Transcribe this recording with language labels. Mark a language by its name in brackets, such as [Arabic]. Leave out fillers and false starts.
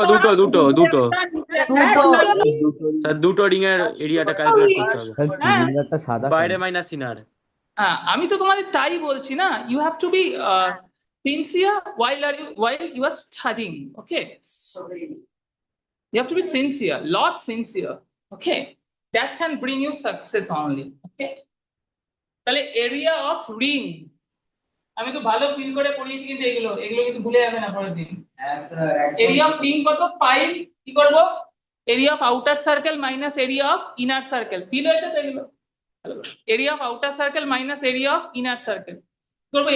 [Bangla] একটা, দুটো দুটো নিচে দুটো একটা, নিচে একটা। স্যার দুটো রিং এর এরিয়াটা ক্যালকুলেট করতে হবে। স্যার সিলিন্ডারটা সাদা বাইরে কেন? Minus inner. হ্যাঁ, আমি তো তোমাদের তাই বলছি না, [English] You have to be sincere while you are studying, okay? You have to be sincere, lot sincere, okay? That can bring you success only, okay? [Bangla] তাহলে এরিয়া অফ রিং, আমি তো ভালো ফিল করে পড়িয়েছি, কিন্তু এগুলো এগুলো কিন্তু ভুলে যাবে না পরের দিন। এরিয়া অফ রিং কত? পাই, কি করব? Area of outer circle minus area of inner circle. Feel হয়েছে তো এগুলো? Area of outer circle minus area of inner circle করবো।